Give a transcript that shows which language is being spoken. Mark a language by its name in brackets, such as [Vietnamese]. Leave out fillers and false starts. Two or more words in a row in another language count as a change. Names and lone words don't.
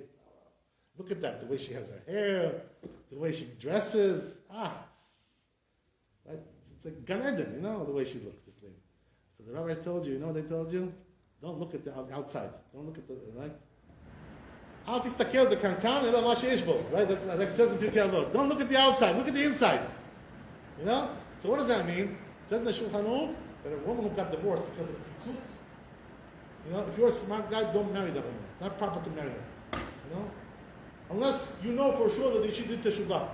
[English] Look at that, the way she has her hair, the way she dresses. Right? It's like Gan Eden, the way she looks, this lady. So the rabbis told you, what they told you? Don't look at the outside. Don't look at the, right? [Hebrew] אל תסתכל בקנקן אלא מה שיש בו. [English] Right? That's like it says in Pirkei Avot. Don't look at the outside. Look at the inside. So what does that mean? It says in the Shulchan Aruch that a woman who got divorced because of tzut, if you're a smart guy, don't marry that woman. It's not proper to marry her. Unless you know for sure that she did teshuvah.